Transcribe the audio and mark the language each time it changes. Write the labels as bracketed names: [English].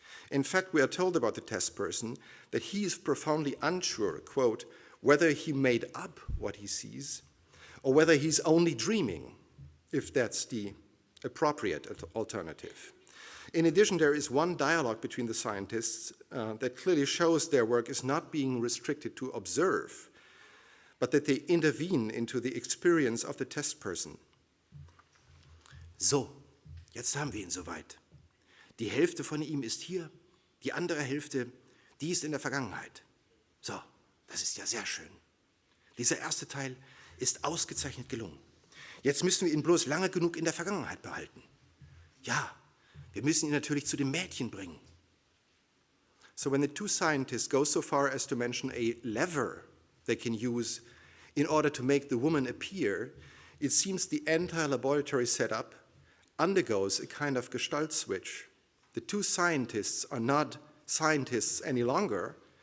[English] In fact, we are told about the test person that he is profoundly unsure, quote, whether he made up what he sees or whether he's only dreaming, if that's the appropriate alternative. In addition, there is one dialogue between the scientists that clearly shows their work is not being restricted to observe, but that they intervene into the experience of the test person. [German] So, jetzt haben wir ihn soweit. Die Hälfte von ihm ist hier, die andere Hälfte, die ist in der Vergangenheit. So, das ist ja sehr schön. Dieser erste Teil ist ausgezeichnet gelungen. Jetzt müssen wir ihn bloß lange genug in der Vergangenheit behalten. Ja, wir müssen ihn natürlich zu dem Mädchen bringen. [English] So when the two scientists go so far as to mention a lever they can use in order to make the woman appear, it seems the entire laboratory setup undergoes a kind of gestalt switch. The two scientists are not scientists any longer.